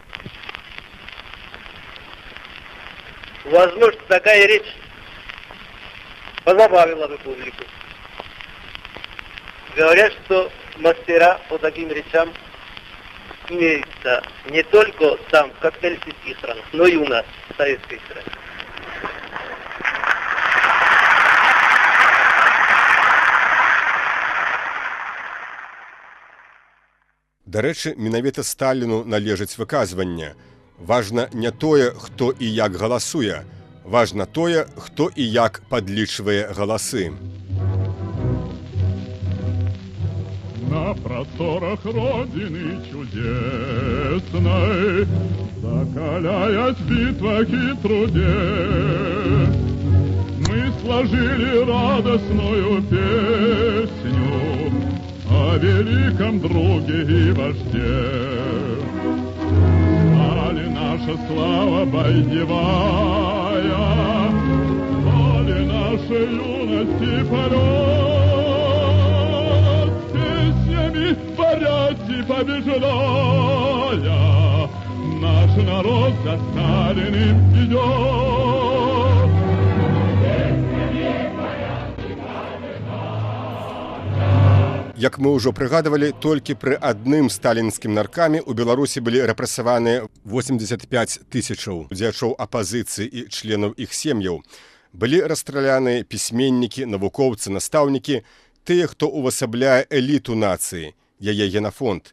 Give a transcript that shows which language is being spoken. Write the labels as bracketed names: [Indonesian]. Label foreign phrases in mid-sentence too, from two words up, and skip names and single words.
[Russian] Возможно, такая речь позабавила бы публику. Говорят, что мастера по таким речам имеются не только там, в капиталистических странах, но и у нас, в советской стране. [Belarusian] Дарэчы, менавіта Сталіну належыць выказванне. Важна не тое, хто і як галасуе. Важна тое, хто і як падлічвае галасы. [Russian] На просторах Родины чудесной, закаляясь в битвах и труде, мы сложили радостную песню о великом друге и вожде. Стали наша слава боевая, стали нашей юности полет, песнями борясь и побеждая, наш народ за Сталиным идет. [Belarusian] Як мы ўжо прыгадывалі, толькі пры адным сталінскім наркаме ў Беларусі былі рэпрэсаваныя 85 000 дзячоў апазіцыі і членаў іх сем'яў. Былі расстраляныя пісьменнікі, навукоўцы, настаўнікі, тыя, хто увасабляе эліту нацыі, яе генафонд.